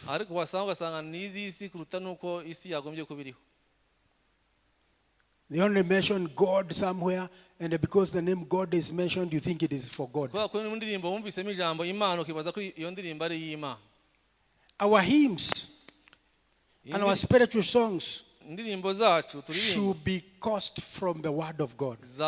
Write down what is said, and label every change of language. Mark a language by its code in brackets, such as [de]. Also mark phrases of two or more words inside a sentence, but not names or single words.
[rw] Ariko wasanga n'izisi kuruta nuko isi yagombye kubiriho. [en] They only mention God somewhere, and because the name God is mentioned, you think it is for God. Our hymns and our spiritual songs should be caused from the word of God.